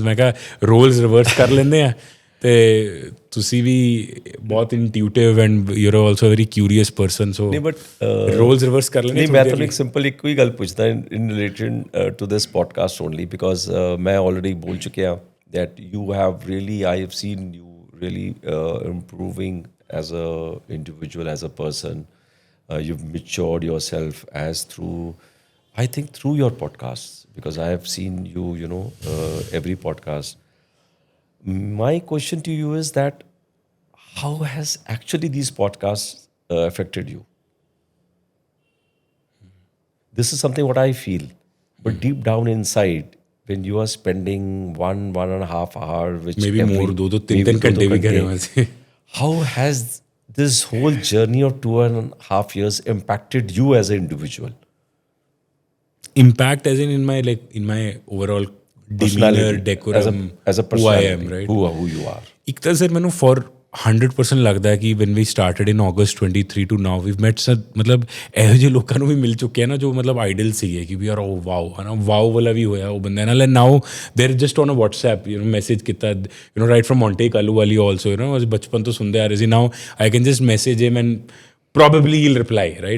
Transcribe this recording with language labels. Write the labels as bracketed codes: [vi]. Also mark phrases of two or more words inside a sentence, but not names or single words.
[pa] ਮੈਂ ਕਿਹਾ [en] roles reverse [pa] ਕਰ ਲੈਂਦੇ ਆ, ਤੇ ਤੁਸੀਂ ਵੀ ਬਹੁਤ [en] intuitive and you are also very curious person, so [pa] ਨਹੀਂ ਬਟ [en] roles reverse [pa] ਕਰ ਲੈਂਦੇ। ਨਹੀਂ, ਮੈਂ ਤੁਹਾਨੂੰ ਇੱਕ ਸਿੰਪਲ ਇੱਕ ਹੀ ਗੱਲ ਪੁੱਛਦਾ [en] in related to this podcast only, ਬਿਕੋਜ਼ [pa] ਮੈਂ ਆਲਰੇਡੀ ਬੋਲ ਚੁੱਕਿਆ [en] that you have really, I have seen you really improving as a individual, as a person. You've matured yourself as through, I think through your podcasts, because I have seen you, every podcast. My question to you is that how has actually these podcasts affected you? This is something what I feel, but deep down inside, when you are spending 1.5 hour, which maybe more, [hi] 2-3 घंटे भी कह रहे हैं वैसे, [en] how has this whole journey of 2.5 years impacted you as an individual? Impact as in my overall demeanor, decorum, as a who I personality, am, right? who you are. [pa] ਇੱਕ ਤਾਂ ਸਰ ਮੈਨੂੰ for 100% ਲੱਗਦਾ ਹੈ ਕਿ [en] when we started in August 23 to now we've met [pa] ਸਰ, ਮਤਲਬ ਇਹੋ ਜਿਹੇ ਲੋਕਾਂ ਨੂੰ ਵੀ ਮਿਲ ਚੁੱਕੇ ਆ ਨਾ ਜੋ ਮਤਲਬ ਆਈਡਲ ਸੀਗੇ ਕਿ ਵੀ ਯਾਰ ਉਹ ਵਾਓ ਹੈ ਨਾ, ਵਾਓ ਵਾਲਾ ਵੀ ਹੋਇਆ ਉਹ ਬੰਦੇ ਨਾਲ। [en] now there just on a WhatsApp message [pa] ਕੀਤਾ, [en] right from [pa] ਮੌਂਟੇ ਕਾਲੂ ਵਾਲੀ ਆਲਸੋ, ਅਸੀਂ ਬਚਪਨ ਤੋਂ ਸੁਣਦੇ ਆ ਰਹੇ ਸੀ। [en] now I can just message him and probably he will reply, right.